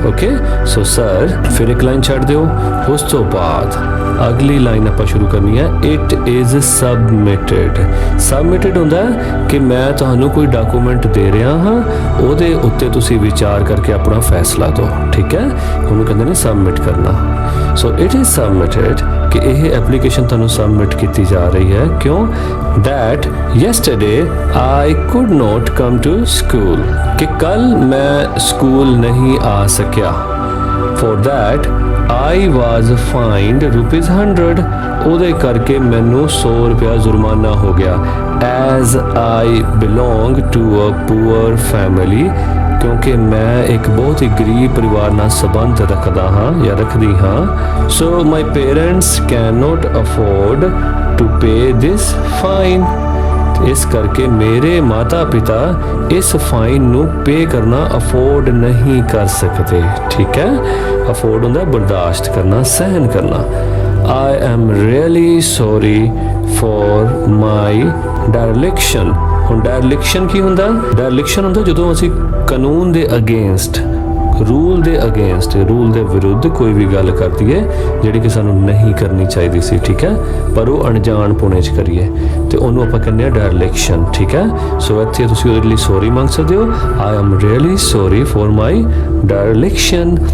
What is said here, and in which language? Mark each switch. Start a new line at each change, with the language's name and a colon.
Punjabi: Okay, so sir, ਫਿਰ ਇੱਕ line ਛੱਡ ਦਿਓ। ਉਸ ਤੋਂ ਬਾਅਦ ਅਗਲੀ ਲਾਈਨ ਆਪਾਂ ਸ਼ੁਰੂ ਕਰਨੀ ਹੈ,
English: It is submitted.
Punjabi: ਸਬਮਿਟਡ ਹੁੰਦਾ ਕਿ ਮੈਂ ਤੁਹਾਨੂੰ ਕੋਈ ਡਾਕੂਮੈਂਟ ਦੇ ਰਿਹਾ ਹਾਂ, ਉਹਦੇ ਉੱਤੇ ਤੁਸੀਂ ਵਿਚਾਰ ਕਰਕੇ ਆਪਣਾ ਫੈਸਲਾ ਦਿਓ। ਠੀਕ ਹੈ, ਉਹਨੂੰ ਕਹਿੰਦੇ ਨੇ ਸਬਮਿਟ ਕਰਨਾ।
English: so it is submitted
Punjabi: ਕਿ ਇਹ ਐਪਲੀਕੇਸ਼ਨ ਤੁਹਾਨੂੰ ਸਬਮਿਟ ਕੀਤੀ ਜਾ ਰਹੀ ਹੈ। ਕਿਉਂ?
English: that yesterday I could not come to school,
Punjabi: ਕਿ ਕੱਲ ਮੈਂ ਸਕੂਲ ਨਹੀਂ ਆ ਸਕਿਆ।
English: for that I was fined ₹100,
Punjabi: ਉਹਦੇ ਕਰਕੇ ਮੈਨੂੰ 100 ਰੁਪਇਆ ਜੁਰਮਾਨਾ ਹੋ ਗਿਆ।
English: as I belong to a poor family,
Punjabi: ਕਿਉਂਕਿ ਮੈਂ ਇੱਕ ਬਹੁਤ ਹੀ ਗਰੀਬ ਪਰਿਵਾਰ ਨਾਲ ਸੰਬੰਧ ਰੱਖਦਾ ਹਾਂ ਜਾਂ ਰੱਖਦੀ ਹਾਂ।
English: so my parents cannot afford to pay this fine,
Punjabi: ਇਸ ਕਰਕੇ ਮੇਰੇ ਮਾਤਾ ਪਿਤਾ ਇਸ ਫਾਈਨ ਨੂੰ ਪੇ ਕਰਨਾ ਅਫੋਰਡ ਨਹੀਂ ਕਰ ਸਕਦੇ। ਠੀਕ ਹੈ, ਅਫੋਰਡ ਹੁੰਦਾ ਬਰਦਾਸ਼ਤ ਕਰਨਾ, ਸਹਿਨ ਕਰਨਾ।
English: I am really sorry for my dereliction।
Punjabi: ਹੁਣ ਡਾਇਰੈਕਸ਼ਨ ਕੀ ਹੁੰਦਾ? ਡਾਇਰੈਕਸ਼ਨ ਹੁੰਦਾ ਜਦੋਂ ਅਸੀਂ ਕਾਨੂੰਨ ਦੇ ਅਗੇਂਸਟ, ਰੂਲ ਦੇ ਅਗੇਂਸਟ, ਰੂਲ ਦੇ ਵਿਰੁੱਧ ਕੋਈ ਵੀ ਗੱਲ ਕਰ ਦਈਏ ਜਿਹੜੀ ਕਿ ਸਾਨੂੰ ਨਹੀਂ ਕਰਨੀ ਚਾਹੀਦੀ ਸੀ। ਠੀਕ ਹੈ, ਪਰ ਉਹ ਅਣਜਾਣ ਪੁਣੇ 'ਚ ਕਰੀਏ ਤੇ ਉਹਨੂੰ ਆਪਾਂ ਕਹਿੰਦੇ ਆ ਡਾਇਰੈਕਸ਼ਨ। ਠੀਕ ਹੈ, ਸੋ ਇੱਥੇ ਤੁਸੀਂ ਉਹਦੇ ਲਈ ਸੌਰੀ ਮੰਗ ਸਕਦੇ ਹੋ,
English: I am really sorry for my direction.